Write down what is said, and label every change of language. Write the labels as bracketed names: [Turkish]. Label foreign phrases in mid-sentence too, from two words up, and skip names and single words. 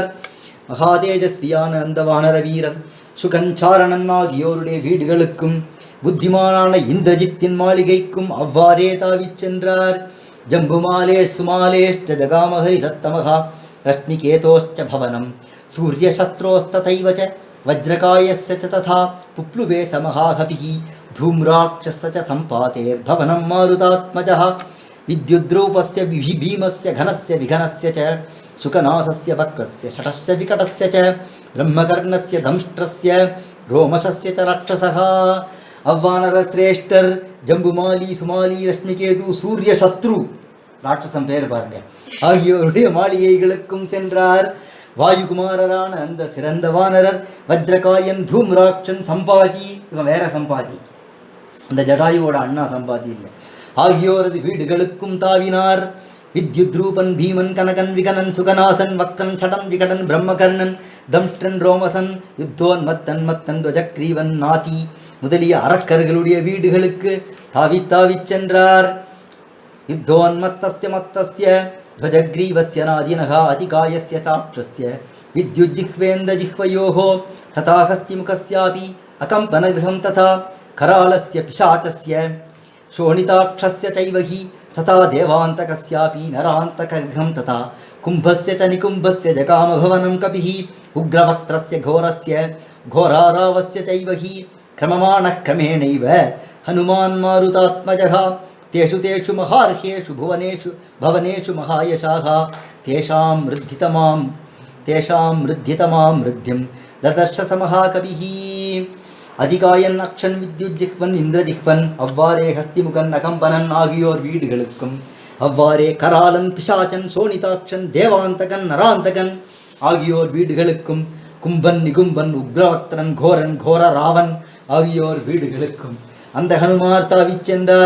[Tamil] மகாதேஜஸ்வியான அந்த வானர வீரர் சுகஞ்சாரணன் ஆகியோருடைய வீடுகளுக்கும் புத்திமானான இந்திரஜித்தின் மாளிகைக்கும் அவ்வாறே தாவிச் சென்றார். [Sanskrit] जम्बुमाले सुमालेश्च जगामहरि सत्तमः रश्मिकेतोश्च भवनं सूर्यशत्रोस्तथैव च वज्रकायस्य च तथा पुप्लुवे च महाकपिः धूम्राक्षस्य च सम्पातेर्भवनं मारुतात्मजः विद्युद्रूपस्य भीमस्य घनस्य विघनस्य च शुकनासस्य वक्रस्य शटस्य विकटस्य च ब्रह्मकर्णस्य दंष्ट्रस्य रोमशस्य च राक्षसः. [Tamil] அவ்வானர ஸ்ரேஷ்டர் ஜம்புமாலி சுமாலி ரஷ்மிகேது சூர்ய சத்ரு ராட்சசம் பேர் பாருங்க ஆகியோருடைய மாளிகைகளுக்கும் சென்றார். வாயுகுமாரரான அந்த சிறந்த வானரர் வஜ்ரகாயன், தூம்ராட்சன், சம்பாதி, இவன் வேற சம்பாதி, அந்த ஜடாயுவோட அண்ணா சம்பாதி இல்லை, ஆகியோரது வீடுகளுக்கும் தாவினார். வித்யுத்ரூபன், பீமன், கனகன், விகனன், சுகநாசன், வக்கன், சடன், விகடன், பிரம்மகர்ணன், தம்ஷ்டன், ரோமசன், யுத்தோன்மத்தன், மத்தன், துவஜக்ரீவன், நாதி முதலிய அரக்கர்களுடைய வீடுகளுக்கு தாவித் சென்றார். [Sanskrit] युद्धोन्मत्तस्य मत्तस्य ध्वजग्रीवस्य नादिनः अतिकायस्य चाक्षस्य विद्युज्जिह्वेन्द्रजिह्वयोः तथा हस्तिमुखस्यापि अकम्पनगृहं तथा करालस्य पिशाचस्य शोणिताक्षस्य चैव हि तथा देवान्तकस्यापि नरान्तकगृहं तथा कुम्भस्य च निकुम्भस्य जगामभवनं कपिः उग्रवक्त्रस्य घोरस्य घोरारावस्य चैव हि क्रममाणः क्रमेणैव हनुमान् मारुतात्मजः तेषु तेषु महार्हेषु भवनेषु महायशाः तेषां वृद्धितमां वृद्धिं ददर्श स महाकविः [Tamil] அதிகாயன் அக்ஷன் வித்யுஜிஹ்வன் இந்திரஜிஹ்வன் அவ்வாறே ஹஸ்திமுகன் அகம்பனன் ஆகியோர் வீடுகளுக்கும் அவ்வாறே கராலன் பிசாச்சன் சோனிதாட்சன் தேவாந்தகன் நராந்தகன் ஆகியோர் வீடுகளுக்கும் கும்பன் நிகும்பன் உக்ரவக்திரன் கோரன் கோர ராவன் ஆகியோர் வீடுகளுக்கும் அந்த ஹனுமார் தாவிச் சென்றார்.